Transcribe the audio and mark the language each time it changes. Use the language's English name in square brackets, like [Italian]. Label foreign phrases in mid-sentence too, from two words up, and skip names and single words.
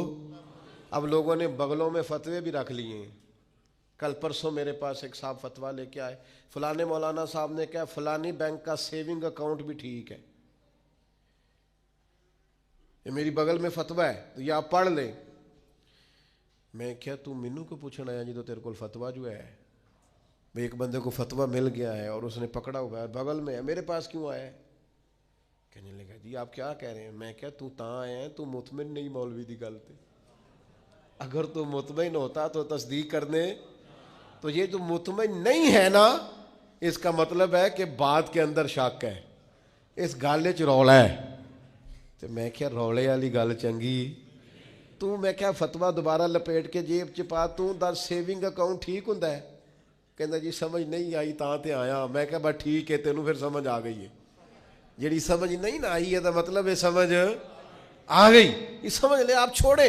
[Urdu] اب لوگوں نے بغلوں میں فتوے بھی رکھ لیے ہیں، کل پرسوں میرے پاس ایک صاحب فتویٰ لے کے آئے، فلانے مولانا صاحب نے کہا فلانی بینک کا سیونگ اکاؤنٹ بھی ٹھیک ہے، یہ میری بغل میں فتویٰ ہے تو یہ آپ پڑھ لیں۔ میں کیا تو مینو کو پوچھنا ہے جی تو تیرے کو فتویٰ جو ہے، ایک بندے کو فتویٰ مل گیا ہے اور اس نے پکڑا ہوا ہے، بغل میں ہے، میرے پاس کیوں آیا ہے؟ کہنے لگا جی آپ کیا کہہ رہے ہیں؟ [Punjabi] میں کیا تو تاں آیا ہے، تو مطمئن نہیں مولوی دی گل تے، [Urdu] اگر تو مطمئن ہوتا تو تصدیق کرنے، تو یہ جو مطمئن نہیں ہے نا، اس کا مطلب ہے کہ بات کے اندر شک ہے، [Punjabi] اس گل چ رولا ہے۔ تو میں کیا رولے والی گل چنگی، تو میں کیا فتویٰ دوبارہ لپیٹ کے جیب چ پا، تو در سیونگ اکاؤنٹ ٹھیک ہوندا ہے؟ کہندا جی سمجھ نہیں آئی تاں تے آیا۔ میں کہا بس ٹھیک ہے، تینوں پھر سمجھ آ گئی ہے، جیڑی سمجھ نہیں نہ آئی ہے تو مطلب ہے سمجھ آ گئی، [Urdu] یہ سمجھ لے آپ چھوڑیں۔